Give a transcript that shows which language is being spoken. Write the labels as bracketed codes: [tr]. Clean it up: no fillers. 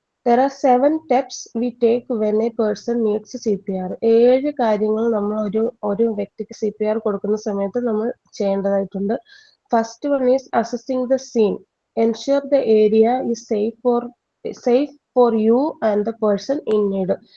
[en] There are 7 steps we take when a person needs CPR. [ml] 7 കാര്യങ്ങൾ നമ്മൾ ഒരു വ്യക്തിക്ക് CPR കൊടുക്കുന്ന സമയത്ത് നമ്മൾ ചെയ്യേണ്ടതായിട്ടുണ്ട്. [en] First one is assessing the scene. Ensure the area is safe for you and the person in need.